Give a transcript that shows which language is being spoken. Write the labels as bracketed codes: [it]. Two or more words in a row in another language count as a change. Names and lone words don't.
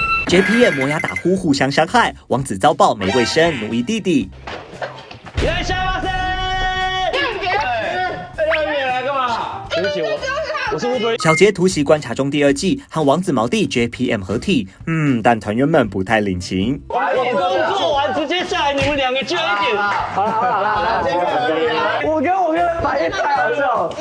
[zh] JPM 磨牙打呼互相伤害，王子遭爆没卫生，奴役弟弟。 [ja] いらっしゃいませ。 [zh] 你来干嘛？对不起，我是 Uber。小杰突袭观察中第2季和王子毛弟 JPM 合体，但团员们不太领情。我工作完直接下来，你们2个就有一点。好了，这个合理啦。我跟反应太好笑了。